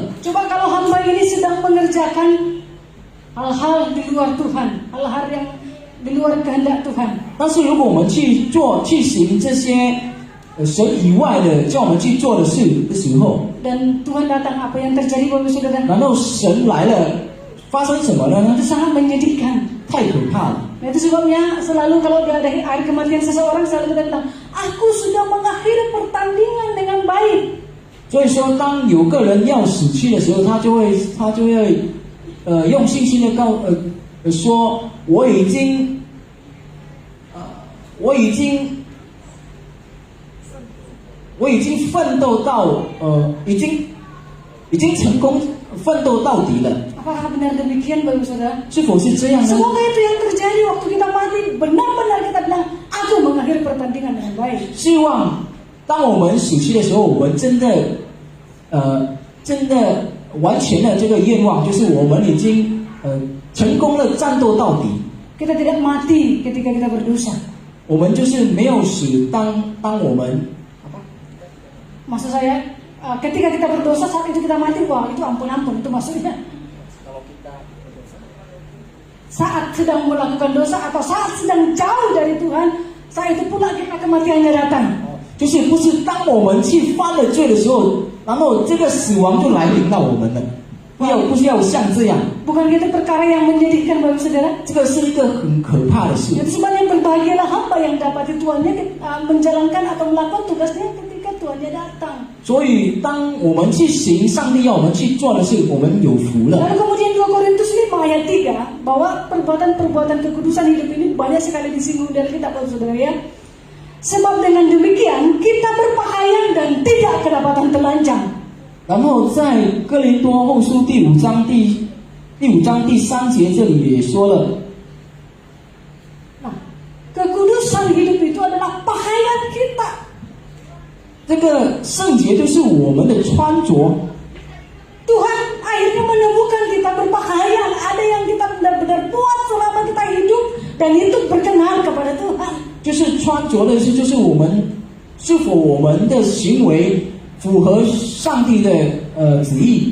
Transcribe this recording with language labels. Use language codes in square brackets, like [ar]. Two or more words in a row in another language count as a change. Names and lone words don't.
[id] Coba kalau hamba ini sedang mengerjakan hal-hal di luar Tuhan, hal-hal yang di luar kehendak Tuhan. [zh] 但是如果我们去行这些神以外的叫我们去做的事的时候， [id] Dan Tuhan datang, apa yang terjadi Bapak Saudara? [zh] 然后神来了，发生什么了呢？ [id] Itu sangat menyedihkan. [zh] 太可怕了。 [id] Nah, itu sebabnya selalu kalau ada hari kematian seseorang selalu kita bilang, aku sudah mengakhiri pertandingan dengan baik. [zh] 所以说，当有个人要死去的时候，他就会用信心的说，我已经奋斗到已经成功奋斗到底了。 [id] Apakah benar demikian Bapak Saudara? [zh] 是否是这样呢？ [id] Semoga itu yang terjadi waktu kita mati, benar-benar kita bilang, aku mengakhiri pertandingan dengan baik. [zh] 希望当我们死去的时候，我们真的完全的这个愿望，就是我们已经成功的战斗到底。 [id] Kita tidak mati ketika kita berdosa. [zh] 我们就是没有死，当我们 [id] Maksud saya, ketika kita berdosa saat itu kita mati, wah itu ampun-ampun, itu maksudnya. Saat sedang melakukan dosa atau saat sedang jauh dari Tuhan, saat itu pula kita kematiannya datang. [zh] 就是不是当我们去犯了罪的时候，然后这个死亡就来临到我们了。不要像这样。 [id] Bukan itu perkara yang menjadikan Bapak Saudara. [zh] 这个是一个很可怕的事。 [id] Jadi sebenarnya berbahagialah hamba yang dapati Tuhannya menjalankan atau melakukan tugasnya ketika Tuhannya datang. [zh] 所以当我们去行上帝要我们去做的事，我们有福了。 [id] Lalu kemudian 2 Korintus 5 ayat 3 bahwa perbuatan-perbuatan kekudusan hidup ini banyak sekali disinggung dari kitab Bapak Saudara ya. Sebab dengan demikian kita berpakaian dan tidak kedapatan telanjang. [zh] 然后在哥林多后书第5章第3节这里也说了， [id] Nah, kekudusan hidup itu adalah pakaian kita. [zh] 这个圣洁就是我们的穿着。 [id] Tuhan akhirnya menemukan kita berpakaian, ada yang kita benar-benar buat selama kita hidup dan itu berkenan kepada Tuhan. [zh] 就是穿着的事，就是我们是否我们的行为符合上帝的旨意。